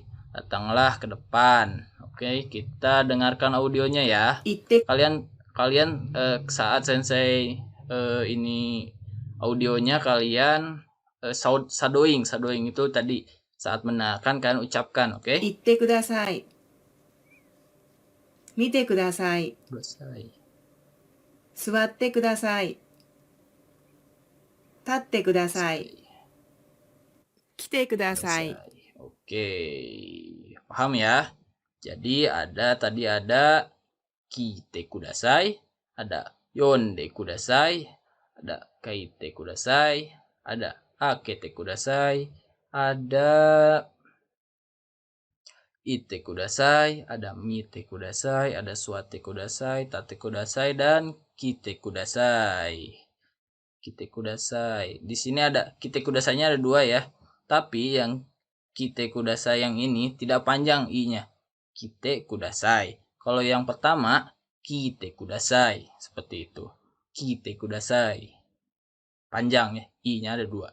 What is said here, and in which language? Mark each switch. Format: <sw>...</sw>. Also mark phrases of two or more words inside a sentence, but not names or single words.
<id>Datanglah ke depan. Oke, kita dengarkan audionya ya. Kalian saat sensei ini audionya kalian shadowing itu tadi saat mendengarkan kalian ucapkan, oke?</id> <ja>言ってください。見てください. 座ってください。立ってください. 来てください.</ja> <id>Oke, paham ya? Jadi tadi ada</id> <ja>来てください,</ja> <id>ada</id> <ja>読んでください,</ja> <id>ada</id> <ja>書いてください,</ja> <id>ada</id> <ja>開けてください,</ja> <id>ada</id> <ja>いてください,</ja> <id>ada</id> <ja>見てください,</ja> <id>ada</id> <ja>座ってください、立ってください,</ja> <id>dan</id> <ja>来てください. 来てください.</ja> <id>Di sini ada kite kudasainya ada 2 ya. Tapi yang</id> <ja>来てください</ja> <id>yang ini tidak panjang i-nya.</id> <ja>来てください.</ja> <id>Kalau yang pertama</id> <ja>来てください</ja> <id>seperti itu.</id> <ja>来てください.</ja> <id>Panjang ya, i-nya ada 2.</id>